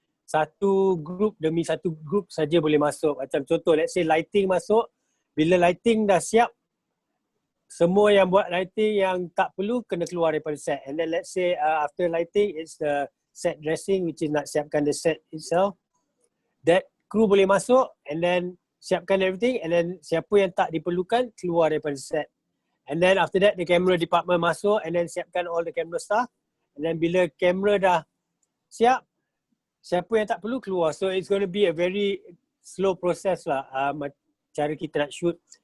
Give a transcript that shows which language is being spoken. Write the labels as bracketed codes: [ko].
[ms] Satu group demi satu group saja boleh masuk. Macam contoh [en] let's say [ms] lighting masuk. Bila lighting dah siap, semua yang buat lighting yang tak perlu kena keluar daripada set. [en] And then let's say after lighting it's the set dressing which is [ms] nak siapkan [en] the set itself. That crew [ms] boleh masuk [en] and then [ms] siapkan [en] everything and then [ms] siapa yang tak diperlukan keluar daripada set. [en] And then after that the camera department [ms] masuk [en] and then [ms] siapkan [en] all the camera staff. And then [ms] bila kamera dah siap, siapa yang tak perlu keluar. [en] So it's going to be a very slow process [ms] lah cara kita nak [en] shoot.